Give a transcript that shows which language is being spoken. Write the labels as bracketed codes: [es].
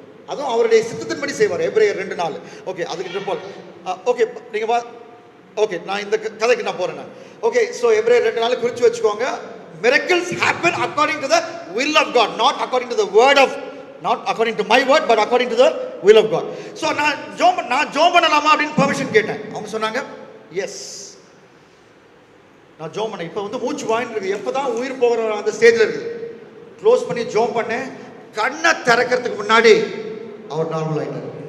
[ta] அதுவும் அவருடைய சித்தத்தின்படி செய்வார். எபிரேயர் 2:4. ஓகே, அதுக்கு போல் ஓகே நீங்க ஓகே, நான் இந்த கதைக்கு நான் போறேன். ஓகே, ஸோ எபிரேயர் 2:4 குறிச்சு வச்சுக்கோங்க. [en] Miracles happen according to the will of God, not according to the word of, not according to my word, but according to the will of God. [ta] So நான் ஜோம் பண்ணலாமா அப்படின்னு பெர்மிஷன் கேட்டேன். அவங்க சொன்னாங்க எஸ். நான் ஜோம் பண்ணேன். இப்போ வந்து மூச்சு வாங்கிட்டு இருக்கு, எப்போதான் உயிர் போகிற அந்த ஸ்டேஜில் இருக்குது. க்ளோஸ் பண்ணி ஜோம் பண்ணேன். கண்ணை திறக்கிறதுக்கு முன்னாடி அவர் நார்மல் ஆகிட்டார்.